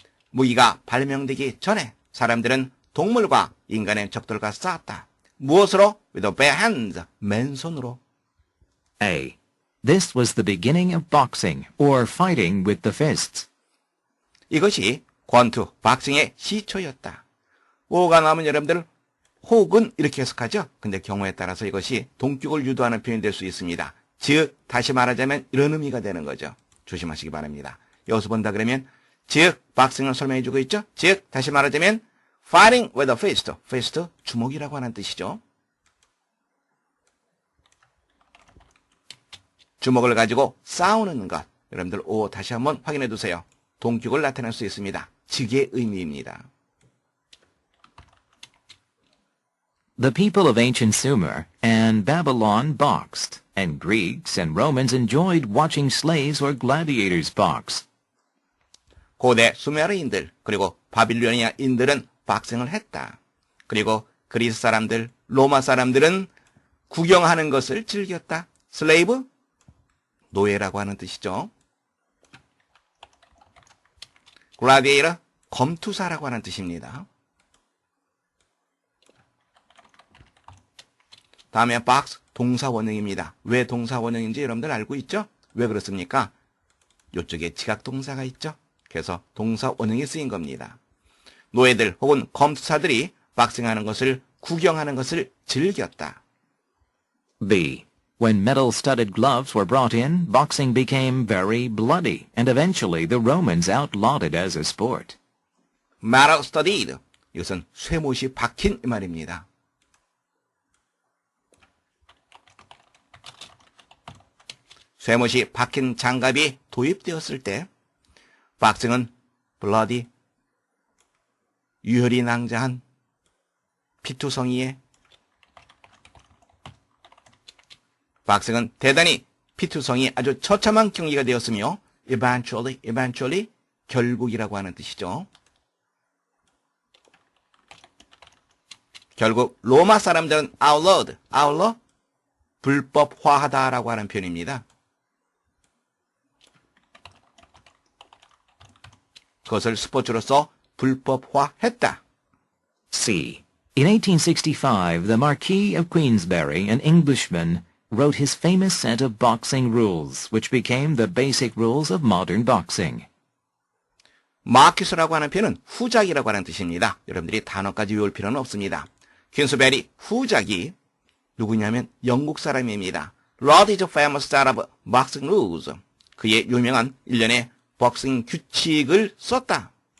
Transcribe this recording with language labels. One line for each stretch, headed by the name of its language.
Korean: 무기가 발명되기 전에 사람들은 동물과 인간의 적들과 싸웠다. 무엇으로?
English: With the bare hands.
Korean: 맨손으로.
English: A. This was the beginning of boxing, or fighting with the fists.
Korean: 이것이 권투, 박싱의 시초였다. 오가 나오면 여러분들 혹은 이렇게 해석하죠. 근데 경우에 따라서 이것이 동격을 유도하는 표현이 될 수 있습니다. 즉 다시 말하자면 이런 의미가 되는 거죠. 조심하시기 바랍니다. 여기서 본다 그러면 즉 박싱을 설명해 주고 있죠. 즉 다시 말하자면
English: fighting with a fist.
Korean: fist 주먹이라고 하는 뜻이죠. 주먹을 가지고 싸우는 것. 여러분들 오 다시 한번 확인해 두세요. 동격을 나타낼 수 있습니다. 즉의 의미입니다.
English: The people of ancient Sumer and Babylon boxed, and Greeks and Romans enjoyed watching slaves or gladiators box.
Korean: 고대 수메르인들 그리고 바빌로니아인들은 박싱을 했다. 그리고 그리스 사람들, 로마 사람들은 구경하는 것을 즐겼다. 슬레이브, 노예라고 하는 뜻이죠. 글라디에이터, 검투사라고 하는 뜻입니다. 다음에 box, 동사 원형입니다. 왜 동사 원형인지 여러분들 알고 있죠? 왜 그렇습니까? 이쪽에 지각 동사가 있죠? 그래서 동사 원형이 쓰인 겁니다. 노예들 혹은 검투사들이 박싱하는 것을 구경하는 것을 즐겼다.
English: B. When metal-studded gloves were brought in, boxing became very bloody, and eventually the Romans outlawed it as a sport. metal studded.
Korean: 이것은 쇠못이 박힌 이 말입니다. 쇠못이 박힌 장갑이 도입되었을 때 박싱은 bloody, 유혈이 낭자한 피투성이에 박싱은 대단히 피투성이 아주 처참한 경기가 되었으며 eventually 결국이라고 하는 뜻이죠. 결국 로마 사람들은 outlaw 불법화하다라고 하는 표현입니다. 그것을 스포츠로서 불법화했다.
English: C. In 1865, the Marquis of Queensberry, an Englishman, wrote his famous set of boxing rules, which became the basic rules of modern boxing.
Korean: 마키스라고 하는 표현은 후작이라고 하는 뜻입니다. 여러분들이 단어까지 외울 필요는 없습니다. 퀸스베리 후작이 누구냐면 영국 사람입니다.
English: Wrote his famous set of boxing rules.
Korean: 그의 유명한 일련의 복싱 규칙을 썼다.